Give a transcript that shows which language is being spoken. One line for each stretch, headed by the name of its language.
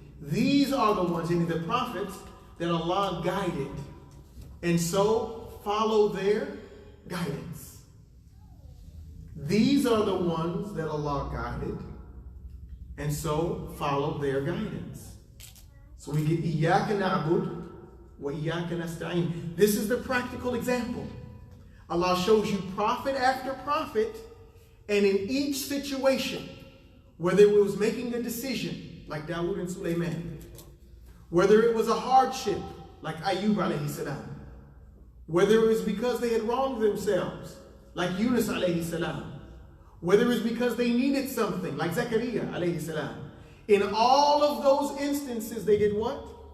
English: These are the ones, meaning the prophets, that Allah guided. And so, follow their guidance. These are the ones that Allah guided. And so, follow their guidance. So we get
Arabic: إِيَّاكَ نَعْبُدُ وَإِيَّاكَ نَسْتَعِينُ.
English: This is the practical example. Allah shows you prophet after prophet, and in each situation, whether it was making a decision, like Dawood and Suleiman, whether it was a hardship, like Ayub alayhi salam, whether it was because they had wronged themselves, like Yunus alayhi salam, whether it was because they needed something, like Zechariah alayhi salam, in all of those instances, they did what?